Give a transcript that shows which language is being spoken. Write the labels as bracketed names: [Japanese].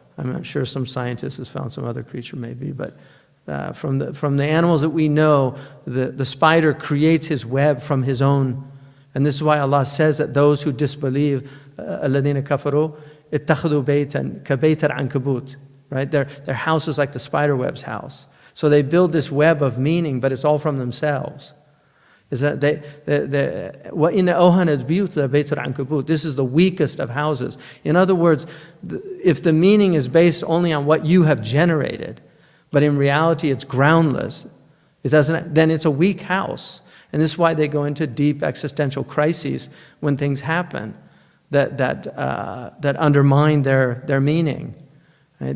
[English] I'm not sure some scientist has found some other creature maybe, but from the animals that we know, the spider creates his web from his own. And this is why Allah says that those who disbelieve, [Arabic] الَّذِينَ كَفَرُوا اتَّخَذُوا بَيْتًا كَبَيْتَ الْعَنكَبُوتِ, [English] right? Their house is like the spider web's house. So they build this web of meaning, but it's all from themselves. Is that [Arabic] وَإِنَّ أَوْهَنَ الْبِيُوتِ لَبَيْتُ الْعَنكَبُوتِ. [English] This is the weakest of houses. In other words, if the meaning is based only on what you have generated, but in reality it's groundless, then it's a weak house. And this is why they go into deep existential crises when things happen that undermine their meaning. Right?